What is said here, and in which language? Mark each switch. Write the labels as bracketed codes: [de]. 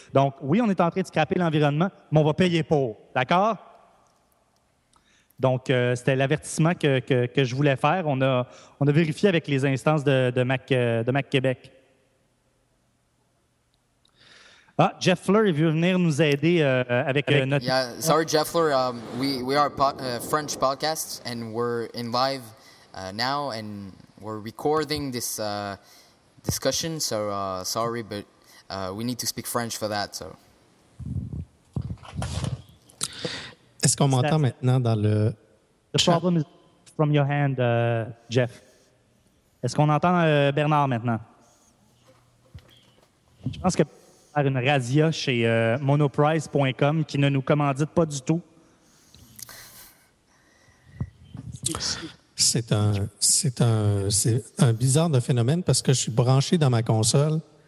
[fr] Donc, oui, on est en train de scraper l'environnement, mais on va payer pour. D'accord? Donc, c'était l'avertissement que je voulais faire. On a vérifié avec les instances de Mac Québec. Ah, Jeff Fleur, il veut venir nous aider avec notre... [en] Yeah, sorry, Jeff Fleur, we are a French podcast and we're in live now and we're recording this discussion. So, sorry, but we need to speak French for that, so... [fr] Est-ce qu'on m'entend maintenant dans le chat? [en] The problem is from your hand, Jeff. [fr] Est-ce qu'on entend Bernard maintenant? Je pense que faire une radio chez monoprice.com qui ne nous commandite pas du tout. C'est un bizarre de phénomène parce que je suis branché dans ma console.